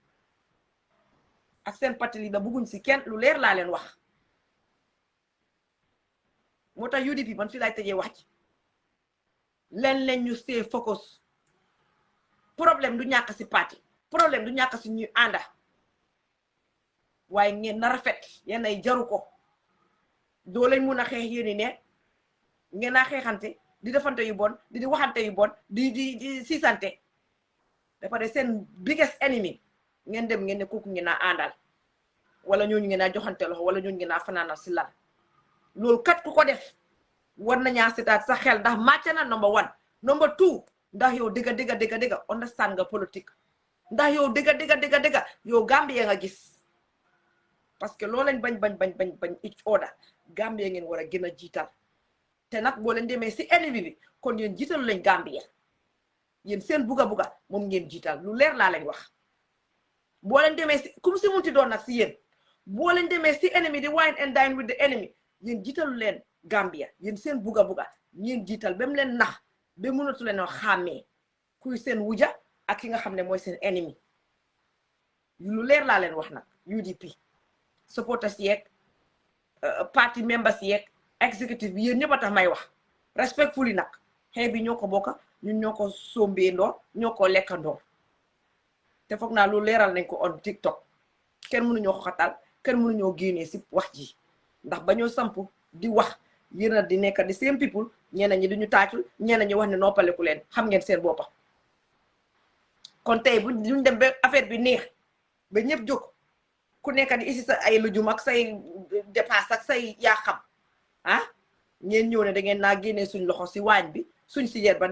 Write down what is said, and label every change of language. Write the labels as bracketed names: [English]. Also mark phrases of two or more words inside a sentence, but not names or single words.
[Wolof] ak seen parti da bëgguñ si kenn lu leer laa leen wax moo tax UDP man fi laay tëjee wax ci leen ñu [English] stay focus [Wolof] problème du ñàkk si parti problème du ñàkk si ñuy ànda waaye ngeen na rafet yéen ay jaru ko doo leen mun a xeex yéen ne ngeen naa xeexante di defante yu bon di waxante yu bon di siisante dafa de seen [English] biggest enemy [Wolof] ngeen dem ngeen ne kooku ngeen naa àndal wala ñooñu ngeen naa joxante loxo wala ñooñu ngeen naa fanaanal si lal loolu kat ku ko def war nañaa setaat sa xel ndax màcc na [English] number 1 number 2 [Wolof] ndax yow dëgga understand nga politique ndax yow dëgga yow Gambia nga gis [French] parce que [Wolof] loo leen bañ [English] each other [Wolof] Gambia ngeen war a gën a jiital te nag boo leen demee si ennemi bi kon yéen jiitalu lañ Gambia yéen seen buga moom ngeen jiital lu leer laa leen wax boo leen demee si [French] comme si [Wolof] munti doon nag si yéen boo leen demee si ennemi di [English] wine and dine with the enemy [Wolof] yéen jiitalu leen Gambia yéen seen buga ngeen jiital ba mu leen nax ba mënatu leen xàmmee kuy seen wuja ak ki nga xam ne mooy seen ennemi lu leer laa leen wax nag UDP supporters yeeg [English] party members [Wolof] yeeg executive bi yéen ñëpp a tax may wax respectfully nag xëy bi ñoo ko bokka ñun ñoo ko sombeendoo ñoo ko lekkandoo te foog naa loolu leeral nañ ko on TikTok kenn mënuñoo xatal kenn mënuñoo génnee si wax ji ndax ba ñoo samp di wax yéen a di nekk di [English] same people [Wolof] ñeneen ñi duñu taacul ñeneen ñi wax ne noppaleku leen xam ngeen seen boppa kon tey buñ dem ba affaire bi neex ba ñëpp jóg ku nekk di isi sa ay lujum ak say dépasse ak say yaa xam ngeen ñëw ne da ngeen naa génnee suñ loxo si waañ bi suñ sijeer ba